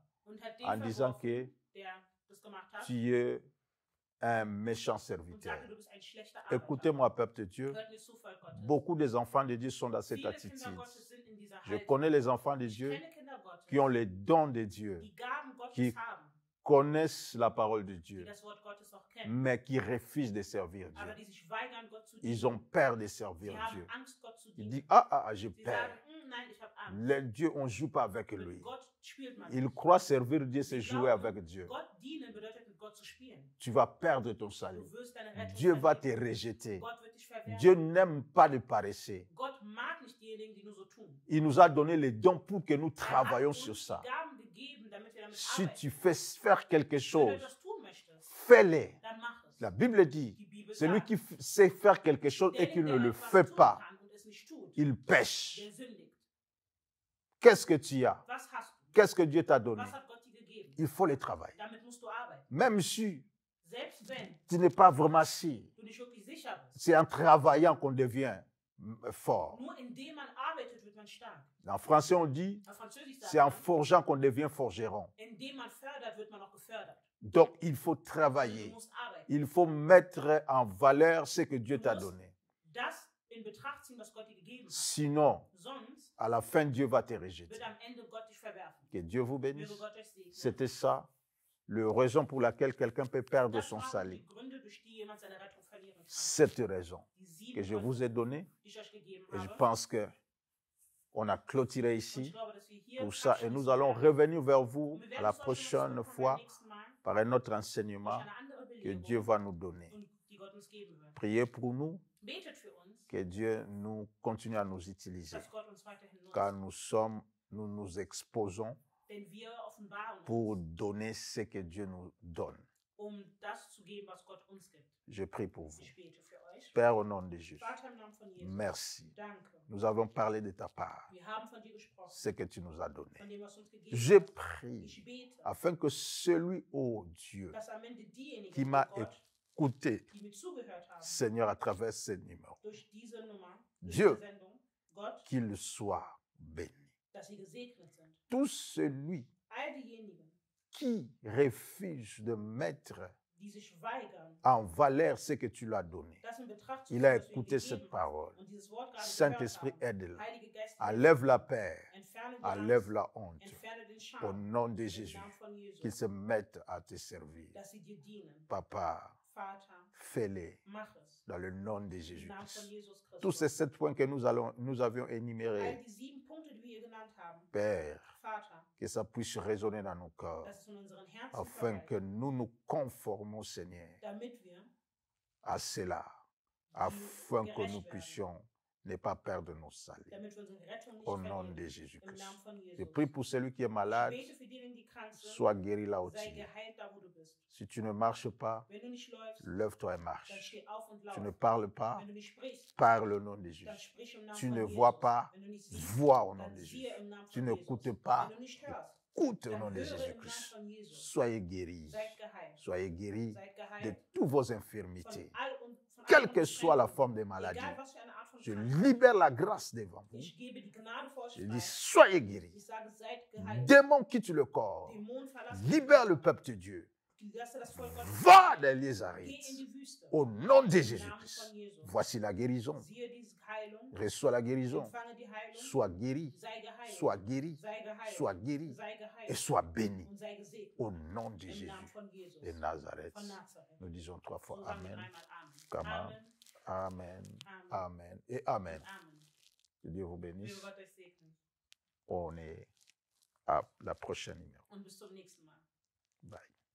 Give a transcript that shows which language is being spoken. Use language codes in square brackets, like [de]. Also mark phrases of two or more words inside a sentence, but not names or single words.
[de] Und hat den [fr] en disant [de] verworfen, [fr] que [de] der das gemacht hat, [fr] tu es un méchant [de] und [fr] serviteur. [de] sagte, du bist ein schlechter Arbeiter. [fr] Écoutez-moi, peuple de Dieu, [de] Hört mir zu, Volk Gottes. [fr] beaucoup des enfants de Dieu sont dans cette [de] Viele Kinder [fr] attitude. [de] Gottes sind in dieser [fr] Je [de] Haltung. [fr] connais les enfants de [de] Ich [fr] Dieu [de] kenne Kinder Gottes, [fr] qui ont les dons de Dieu, [de] die Gaben Gottes [fr] qui [de] haben, [fr] connaissent la parole de [de] die [fr] Dieu, [de] das Wort Gottes auch kennen, [fr] mais qui refusent de servir [de] aber [fr] Dieu. [de] die sich weigern, Gott zu [fr] Ils [de] dienen. [fr] ont peur de [de] Sie [fr] servir [de] haben [fr] Dieu. [de] Angst, Gott zu [fr] Ils [de] dienen. [fr] disent, j'ai [de] Sie [fr] peur. [de] sagen, nein, ich habe Angst. [fr] Le Dieu, on ne joue pas avec [de] Mit [fr] lui. [de] Gott spielt man [fr] Il [de] nicht. [fr] croit servir Dieu, c'est [de] Sie [fr] jouer [de] glauben, [fr] avec Dieu. [de] Gott dienen bedeutet, mit Gott zu spielen. [fr] Tu vas perdre ton salut. [de] Du wirst deine Rettung [fr] Dieu va te [de] verlieren. [fr] rejeter. [de] Gott wird dich verwerfen. [fr] Dieu n'aime pas les paresseux. [de] Gott mag nicht diejenigen, die nur so tun. [fr] Il nous a donné les dons pour que nous [de] Er hat [fr] travaillions [de] uns [fr] sur [de] die [fr] ça. [de] Gaben gegeben, damit wir damit [fr] Si [de] arbeiten. [fr] tu fais faire quelque [de] Wenn du [fr] chose, [de] etwas tun möchtest, [fr] fais-le. [de] dann mach es. [fr] La Bible dit, [de] Die Bibel [fr] celui [de] sagt, [fr] qui sait faire quelque chose et qui [de] derjenige, [fr] ne [de] der [fr] le [de] etwas [fr] fait [de] tun [fr] pas, [de] kann und es nicht tut, [fr] il pêche. [de] der sündigt. [fr] Qu'est-ce que tu as? [de] Was hast du? [fr] Qu'est-ce que Dieu t'a donné? [de] Was hat Gott dir gegeben? [fr] Il faut le travailler. [de] Damit musst du arbeiten. [fr] Même si [de] Selbst wenn [fr] tu n'es pas vraiment sûr, [de] du nicht wirklich sicher bist. [fr] c'est en travaillant qu'on devient fort. [de] Nur indem man arbeitet, wird man stark. [fr] En français, on dit, [de] Auf Französisch [fr] c'est [de] sagt [fr] en [de] man, [fr] forgeant qu'on devient forgeron. [de] indem man fördert, wird man auch gefördert. [fr] Donc, il faut [de] Du [fr] travailler. [de] musst arbeiten. [fr] Il faut mettre en valeur ce que Dieu t'a donné. [de] Das in Betracht ziehen, was Gott dir gegeben hat. [fr] Sinon, [de] Sonst [fr] à la fin, Dieu va te [de] wird [fr] rejeter. [de] am Ende Gott dich verwerfen. [fr] Que Dieu vous [de] Möge [fr] bénisse. [de] Gott euch segnen. [fr] C'était ça, la raison pour laquelle quelqu'un peut perdre [de] Das [fr] son [de] waren [fr] salut. [de] die Gründe, durch die jemand seine Rettung verlieren kann. [fr] Cette raison [de] Die 7 [fr] que je [de] Gründe, [fr] vous ai donnée, [de] die ich euch gegeben [fr] et je [de] habe. [fr] pense que on a clôturé [de] Und [fr] ici [de] ich glaube, dass wir hier [fr] pour ça. Et [de] abschließen [fr] nous allons [de] werden. [fr] revenir vers vous [de] Und wir werden [fr] à la [de] zu euch wieder [fr] prochaine [de] zurückkommen [fr] fois [de] beim nächsten Mal [fr] par un autre [de] durch [fr] enseignement [de] eine andere [fr] que [de] Belehrung, [fr] Dieu va nous donner. [de] und die Gott uns geben wird. [fr] Priez pour nous, [de] Betet für uns, [fr] que Dieu nous continue à nous utiliser, [de] dass Gott uns weiterhin nutzt. [fr] car nous nous exposons [de] Denn wir offenbaren [fr] pour [de] uns, [fr] donner ce que Dieu nous donne. [de] das zu geben, was Gott uns gibt. [fr] Je prie pour vous. [de] Ich bete für euch. [fr] Père, au nom de Jésus, [de] Vater, im Namen von Jesus, [fr] merci. [de] danke. [fr] Nous avons parlé de ta part, [de] Wir haben von dir gesprochen, [fr] ce que tu nous as donné. [de] von dem, was du uns gegeben [fr] Je [de] hast. [fr] prie [de] Ich bete, [fr] afin que celui, ô Dieu, [de] dass am Ende diejenigen, [fr] qui [de] oh [fr] m'a [de] Gott, [fr] écouté, [de] die mir zugehört haben, [fr] Seigneur, à travers ce numéro, [de] durch diese Nummer, durch [fr] Dieu. [de] diese Sendung, Gott, [fr] qu'il soit béni. [de] dass sie gesegnet sind. [fr] Tout celui [de] All diejenigen, [fr] qui refuse de mettre [de] die sich weigern, [fr] en valeur ce que tu lui as donné. [de] das in Betracht zu [fr] Il [de] ziehen, [fr] a [de] was du ihm [fr] écouté cette [de] gegeben hast. [fr] parole. [de] Und dieses Wort gerade gehört [fr] Saint-Esprit, [de] haben. [fr] aide-le. [de] Heiliger Geist, [fr] Enlève la peur, [de] entferne die [fr] enlève [de] Angst, [fr] la honte. [de] entferne den [fr] Au [de] Scham, [fr] nom de [de] im [fr] Jésus, [de] Namen von Jesus, [fr] qu'ils se mettent à te servir. [de] dass sie dir dienen. [fr] Papa, [de] Vater, [fr] fais-les [de] mach es. [fr] dans le nom de [de] Im Namen von [fr] Jésus-Christ. [de] Jesus [fr] Tous ces [de] Christus. [fr] 7 points que nous avions [de] All [fr] énumérés, [de] die 7 Punkte, die wir hier genannt haben, [fr] Père, [de] Vater, [fr] que ça puisse résonner dans nos corps, [de] dass es in unseren Herzen [fr] afin que [de] verweilt, [fr] nous nous conformons, Seigneur, [de] damit wir [fr] à cela, afin que nous puissions ne pas perdre nos saluts. [de] damit wir unsere Rettung nicht [fr] Au nom [de] verlieren. [fr] de [de] Im [fr] Jésus-Christ. [de] Namen von [fr] Je [de] Jesus. [fr] prie pour celui qui est [de] Ich [fr] malade, [de] bete für diejenigen, die krank sind, [fr] sois guéri là où tu [de] sei [fr] es. [de] geheilt da, wo du bist. [fr] Si tu ne marches pas, [de] Wenn du nicht läufst, [fr] lève-toi et [de] dann [fr] marche. [de] steh auf und [fr] Tu ne [de] lauf. [fr] parles pas, [de] Wenn du nicht sprichst, [fr] parle au nom de Jésus. [de] dann sprich im Namen [fr] Tu [de] von [fr] ne [de] Jesus. [fr] vois pas, [de] Wenn du nicht siehst, [fr] vois au nom [de] dann [fr] de [de] siehe [fr] Jésus. [de] im Namen [fr] Tu [de] von [fr] n'écoutes [de] Jesus. [fr] pas, [de] Wenn du nicht hörst, [fr] écoute au [de] dann [fr] nom de [de] höre im Namen [fr] Jésus-Christ. [de] von Jesus. [fr] Soyez guéris. [de] Seid geheilt. [fr] Soyez guéris [de] Seid [fr] de [de] geheilt [fr] toutes vos [de] von [fr] infirmités. [de] von [fr] Quelle [de] allen [fr] que soit la [de] Beschränkungen. [fr] forme de maladie, [de] Egal was für eine Art von [fr] je [de] Krankheit. [fr] libère la grâce devant vous. [de] Ich gebe die Gnade vor euch [fr] Je dis, [de] frei. [fr] soyez guéris. [de] Ich sage, seid geheilt. [fr] Démon quitte le corps. [de] Dämonen verlassen [fr] Libère le peuple de Dieu. [de] Lasse das Volk Gottes [fr] Va [de] frei. [fr] dans les [de] Geh in [fr] arides. [de] die Wüste. [fr] Au nom de [de] Im Namen [fr] Jésus-Christ. [de] von Jesus. [fr] Voici la guérison. [de] Siehe diese Heilung. [fr] Reçois la guérison. [de] Empfange die Heilung. [fr] Sois guéri. [de] Sei geheilt. [fr] Sois guéri. [de] Sei geheilt. [fr] Sois guéri. [de] Sei [fr] Et [de] geheilt. [fr] sois béni. [de] Und sei gesegnet. [fr] Au nom de [de] Im [fr] Jésus [de] Namen von Jesus. [fr] de Nazareth. [de] Von Nazareth. [fr] Nous disons 3 [de] So [fr] fois [de] sagen wir [fr] Amen. [de] dreimal Amen. [en] Come on. [fr] Amen. Amen. Amen. Amen. Et Amen. Amen. Que Dieu vous [de] Möge [fr] bénisse. [de] Gott euch segnen. [fr] On est à la prochaine numéro. [de] Und bis zum nächsten Mal. [fr] Bye.